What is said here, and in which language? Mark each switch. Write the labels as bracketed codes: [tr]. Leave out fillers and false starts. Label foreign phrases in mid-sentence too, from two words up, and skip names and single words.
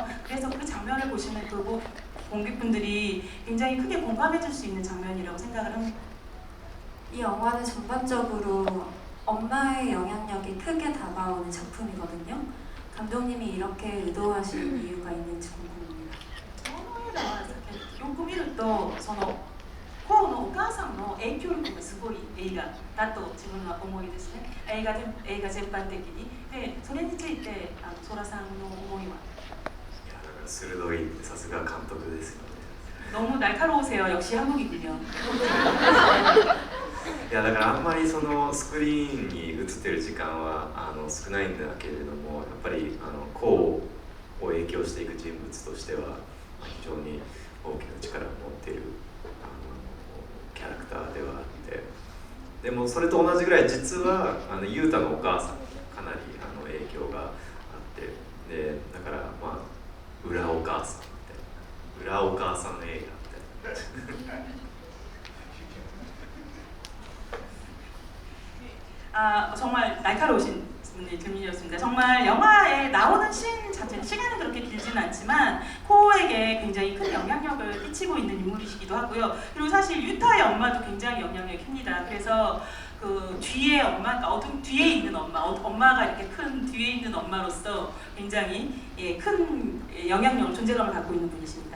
[ko] 그래서 그 장면을 보시면 그 관객분들이 굉장히 크게 공감해 줄 수 있는 장면이라고 생각을 합니다. 이 영화는 전반적으로 엄마의 영향력이 크게 다가오는 작품이거든요. 감독님이 이렇게 의도하신 이유가 있는지 궁금합니다. [ja] この映画はよく見るとそのコウのお母さんの影響力がすごい映画だと自分は思いですね。映画全般的に。で、それについてソラさんの思いは？いやだから鋭い、さすが監督ですよね。 [ko] 너무 날카로우세요. 역시 한국이군요. [ja] いやだからあんまりそのスクリーンに映ってる時間は少ないんだけれども、やっぱりこうを影響していく人物としては非常に大きな力を持っているキャラクターではあって、でもそれと同じぐらい実はユータのお母さんにかなり影響があって、でだからまあ裏お母さんみたいな、裏お母さん映画みたいな。 [ko] 정말 날카로우신 질문이었습니다. 정말 영화에 나오는 씬 자체는 시간은 그렇게 길지는 않지만 코에게 굉장히 큰 영향력을 끼치고 있는 인물이시기도 하고요. 그리고 사실 유타의 엄마도 굉장히 영향력이 큽니다. 그래서 그 뒤에 엄마, 그러니까 뒤에 있는 엄마가 이렇게 큰 뒤에 있는 엄마로서 굉장히 큰 영향력을 존재감을 갖고 있는 분이십니다.